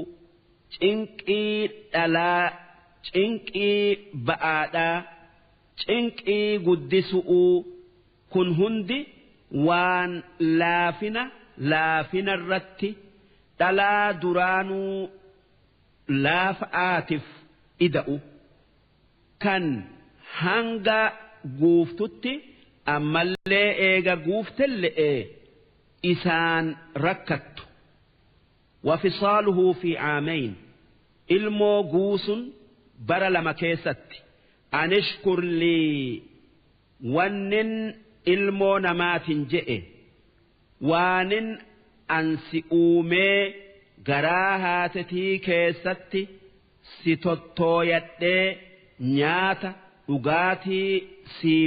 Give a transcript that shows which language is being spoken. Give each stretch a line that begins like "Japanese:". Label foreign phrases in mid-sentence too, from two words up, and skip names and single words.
Oromo: cinqii dhalaa cinqii ba'aadhaa cinqii guddisu'uu kun hundi waan laafina irratti dhalaa duraanuu laafa'aatiif ida'u kan hanga guuftutti ammallee eega guuftelle'e isaan rakkattu
Arabic: وفصاله في عامين
Oromo: ilmoo guusun bara lama keessatti
Arabic: أن اشكر لي
Oromo: wannin ilmoo namaatin je'e waanin ansi uumee garaa haatetii keessatti si tottooyadhee nyaata dhugaatii siif